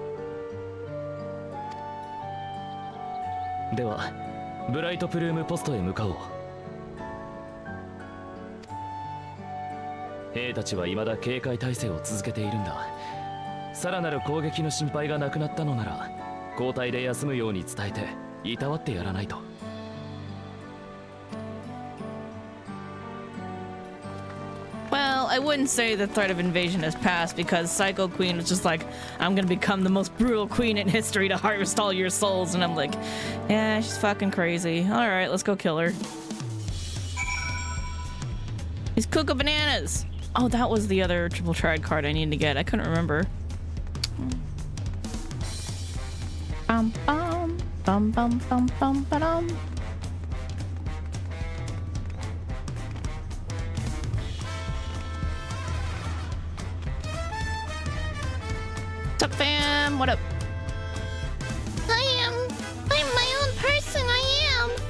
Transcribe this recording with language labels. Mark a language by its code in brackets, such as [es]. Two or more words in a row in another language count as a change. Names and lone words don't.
[ja] ではブライトプルームポストへ向かおう。兵たちは未だ警戒態勢を続けているんだ。さらなる攻撃の心配がなくなったのなら交代で休むように伝えていたわってやらないと。 [en] Well, I wouldn't say the threat of invasion has passed because Psycho Queen was just like, I'm gonna become the most brutal queen in history to harvest all your souls. And I'm like, yeah, she's fucking crazy. All right, let's go kill her. These Kuka bananas. Oh, that was the other triple triad card I needed to get. I couldn't remember. Bum bum bum bum bum bum ba-dum. What's up, fam? What up? I'm my own person, I am.